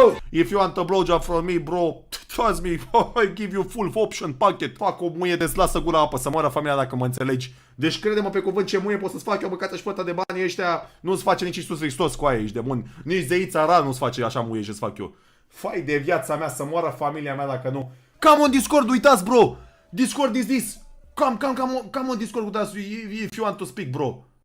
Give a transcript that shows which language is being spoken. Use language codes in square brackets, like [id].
[en] If you want a blowjob from me, bro, trust me, I give you full option packet. [ro] Fac o muie de lasă gura apă, să moară familia dacă mă înțelegi. Deci crede-mă pe cuvânt ce muie pot să-ți fac eu, băcată și pătă de bani ăștia. Nu-ți face nici Iisus Hristos cu aia, ești de bun. Nici zeița rar nu-ți face așa muie ce-ți fac eu. Fai de viața mea, să moară familia mea dacă nu. [en] Come on Discord, uitați, bro. Discord is this. Come on Discord with us if you want to speak, bro.